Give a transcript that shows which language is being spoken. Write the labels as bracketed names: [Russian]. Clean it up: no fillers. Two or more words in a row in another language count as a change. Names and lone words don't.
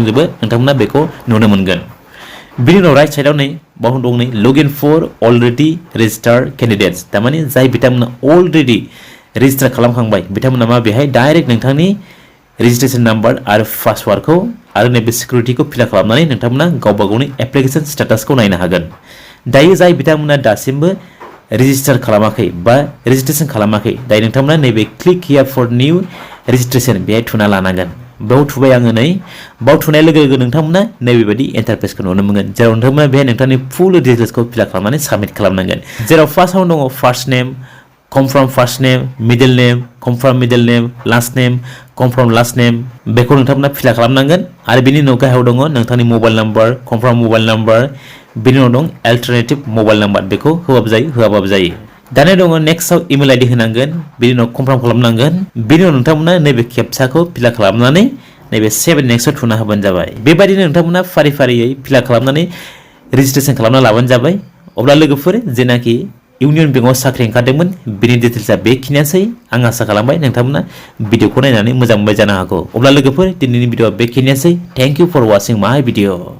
[Bodo] दंजोबो नोंथांमोना बेखौ नुनो मोनगोन बिनि उनाव राइट साइडआव नै बाव दं नै [English] login for already registered candidates [Bodo] थारमाने जाय बिथांमोना अलरेडि रेजिस्टार खालामखांबाय बिथांमोना मा बेहाय डाइरेक्ट नोंथांनि [English] registration number [Bodo] आरो पासवार्डखौ आरो नैबे सिकिउरिटिखौ [English] fill up [Bodo] खालामनानै नोंथांमोना गावबा गावनि एप्लिकेशन स्टेटासखौ नायनो हागोन दायो जाय बिथांमोना दासिमबो रेजिस्टार खालामाखै बा रेजिस्ट्रेशन खालामाखै दायो नोंथांमोना नैबे [English] click here for new registration [Bodo] बेहाय थुना लानांगोन बेयाव थुबाय आङो नै बाव थुनाय लोगो लोगो नोंथांमोना नैबेबायदि इन्टारफेसखौ नुनो मोनगोन जेराव नोंथांमोना बेहाय नोंथांनि [English] full details fill up [Bodo] खालामनानै साबमिट खालामनांगोन जेराव फार्स्टआव दङ [English] first name confirm first name middle name confirm middle name last name confirm last name [Bodo] बेखौ नोंथांमोना [English] fill up [Bodo] खालामनांगोन आरो बेनि उनाव गाहायाव दङ नोंथांनि [English] mobile number confirm mobile number [Bodo] बेनि उनाव दं [English] alternative mobile number [Bodo] बेखौ होआबो जायो होआबाबो जायो दानिया दङ नेक्स्टआव [English] email ID [Bodo] होनांगोन बेनि उनाव कनफार्म खालामनांगोन बेनि उनाव नोंथांमोना नैबे केपचाखौ [English] fill up [Bodo] खालामनानै नैबे सेभ नेक्स्टआव थुना होबानो जाबाय बेबायदिनो नोंथांमोना फारि फारियै [English] fill up [Bodo] खालामनानै रेजिस्ट्रेसन खालामना लाबानो जाबाय अब्ला लोगोफोर जेनाखि इउनियन बेंकआव साख्रि ओंखारदोंमोन बेनि डिटेल्सआ बेखिनियानोसै आं आसा खालामबाय नोंथांमोना भिडिअखौ नायनानै मोजां मोनबाय जानो हागौ अब्ला लोगोफोर दिनैनि भिडिअआ बेखिनियानोसै [English] thank you for watching my video